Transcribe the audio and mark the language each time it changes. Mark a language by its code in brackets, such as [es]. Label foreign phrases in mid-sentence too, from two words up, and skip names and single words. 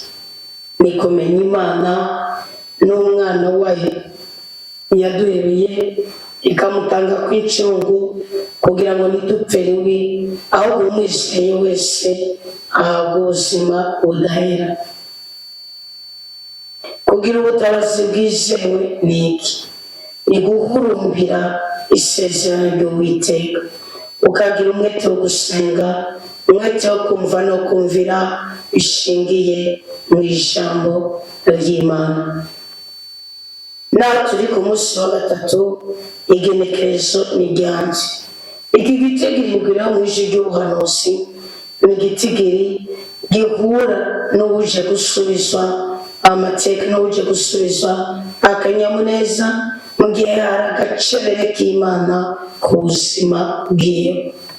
[rn] Ni kumenya Imana n'umwana wayo yaduhereye ikamutanga ku icungu kugira ngo ntidupfe rubi, ahubwo umwizeye wese ahabwa ubuzima budahera. Kugira ubutabazi bwizewe ni iki? Ni guhurumbira isezerano ry'Uwiteka, ukagira umwete wo gusenga, umwete wo kumva no kumvira bishingiye mu ijambo ry'Imana. Naho turi ku munsi wa gatatu igenekerezo ni ryanjye. Iki gitigiri ngwira mu ijwi ry'ubuhanuzi ni igitigiri gihura n'ubuje gusubizwa amateka n'ubuje gusubizwa akanyamuneza mu gihe hari agacebere k'Imana ku buzima bwiwe.